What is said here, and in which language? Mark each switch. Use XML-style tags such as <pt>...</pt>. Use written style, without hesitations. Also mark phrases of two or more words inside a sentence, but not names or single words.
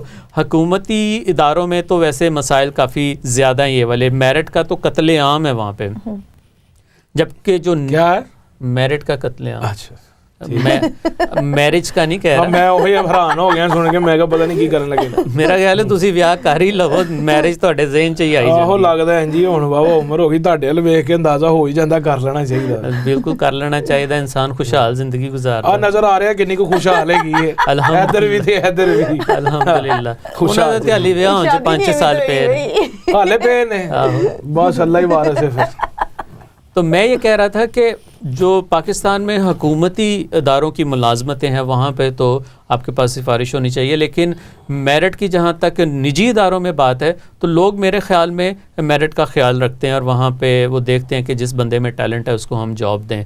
<ur>حکومتی اداروں میں تو ویسے مسائل کافی زیادہ ہیں، یہ والے میرٹ کا تو قتل عام ہے وہاں پہ، جبکہ جو کیا ہے میرٹ کا قتل عام، اچھا میرج کا نہیں کہہ رہا میں وہی حیران ہو گیا سن کے،</ur> <pa>میں کہ پتہ نہیں کی کرن لگے۔ میرا خیال ہے تسی ویاہ کر ہی لو، میرج تواڈے ذہن چ ہی آئی آہو جاندی۔ لگدا ہے جی ہن بابا عمر ہو گئی تہاڈے ول ویکھ کے اندازہ ہو ہی جاندا، کر لینا چاہیے۔</pa> <ur>بالکل کر لینا چاہیے، انسان خوشحال زندگی گزارتا</ur> <pa>آ نظر آ رہا ہے کنی کو خوشحال ہے کی ہے، ادھر بھی تے ادھر بھی الحمدللہ۔ خوشحال تے علی ویاہ ہون 5 سال پہ حالے پے نے، بس اللہ ہی وارث ہے پھر۔</pa> <ur>تو میں یہ کہہ رہا تھا کہ جو پاکستان میں حکومتی اداروں کی ملازمتیں ہیں وہاں پہ تو آپ کے پاس سفارش ہونی چاہیے، لیکن میرٹ کی جہاں تک نجی اداروں میں بات ہے تو لوگ میرے خیال میں میرٹ کا خیال رکھتے ہیں اور وہاں پہ وہ دیکھتے ہیں کہ جس بندے میں ٹیلنٹ ہے اس کو ہم جاب دیں۔</ur>